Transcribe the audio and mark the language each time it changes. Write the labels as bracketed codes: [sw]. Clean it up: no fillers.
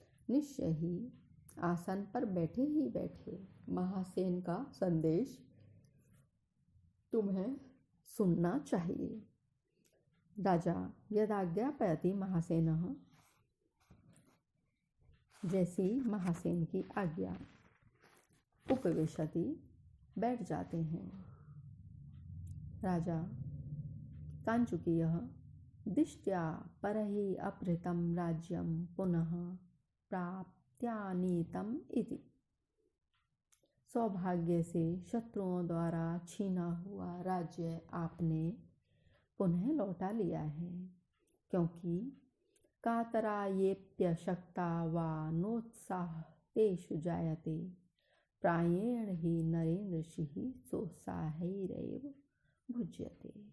[hi] निश्चय ही आसन पर बैठे ही बैठे महासेन का संदेश तुम्हें सुनना चाहिए। [sa] राजा यदाज्ञापयति महासेनः, [hi] जैसी महासेन की आज्ञा, [sa] उपविशति, [hi] बैठ जाते हैं। [sa] राजा कांचुकीयः दिष्ट्या परहि अपहृतं राज्यं पुनः प्राप्त्यानीतम् इति। [hi] सौभाग्य से शत्रुओं द्वारा छीना हुआ राज्य आपने पुनः लौटा लिया है, क्योंकि [sa] कातरायेप्यशक्ता वा नोत्साह तेषु जायते, प्रायेण ही नरेन्द्रसिंह सोत्साहैरेव भुज्यते।